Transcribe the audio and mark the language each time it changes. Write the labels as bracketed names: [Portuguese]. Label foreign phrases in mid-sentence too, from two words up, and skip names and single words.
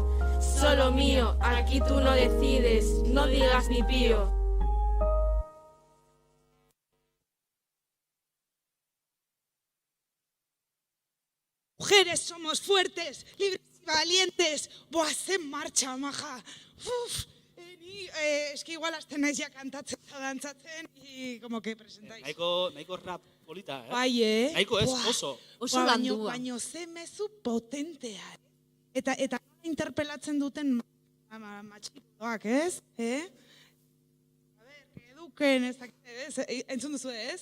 [Spanish] Solo mío, aquí tú no decides, no digas mi pío. Mujeres somos fuertes, libres y valientes. [Basque] Buah, ze marcha, maja. [Spanish] Es que igual [Basque] azten naiz ja kantatzen eta dantzatzen [Spanish] y como que presentáis. [Basque] Nahiko rap polita, Bai, Nahiko ez, oso. Oso landua. Baino ze mezu potentea. Eta interpelatzen duten matxikoak, ez? A ver, entzun duzu ez?